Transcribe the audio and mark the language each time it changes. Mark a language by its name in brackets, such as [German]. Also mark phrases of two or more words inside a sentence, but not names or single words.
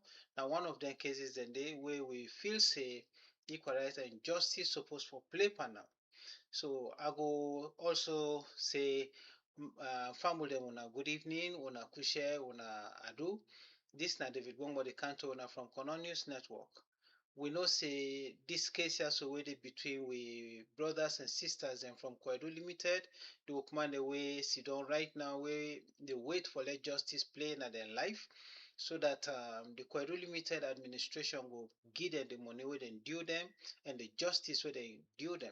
[Krio] Na one of dem cases dem dey wey we feel say equal rights and justice suppose for play panel. So I go also say family dem una good evening, una kushe, una adu. This na David Bongo the Canto una from Kono News Network. We know say this case here so wey dey between we brothers and sisters and from Koidu Limited, the workman the way sit down right now wey they wait for let justice play in their life, so that the Koidu Limited administration will give them the money where they due them and the justice where they due them.